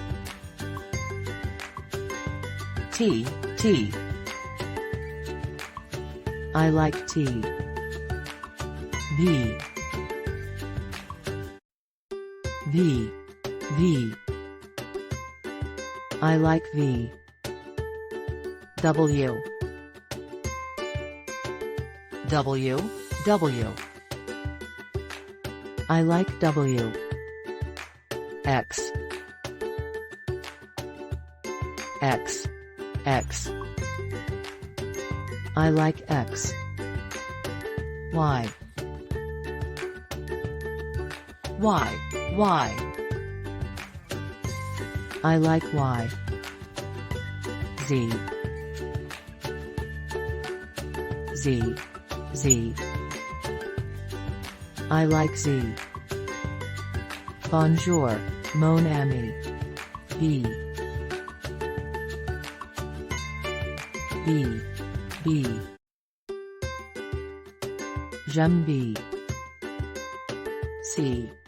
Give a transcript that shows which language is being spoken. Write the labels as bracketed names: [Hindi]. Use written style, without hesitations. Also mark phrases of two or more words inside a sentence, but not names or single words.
[English] T. T. I like T. V. V. V. I like V. W. W. W. I like W. X. X. X. I like X. Y. Y. Y. I like Y. Z. Z. Z. I like Z. [French] Bonjour, mon ami. B. B. B. J'aime B. C.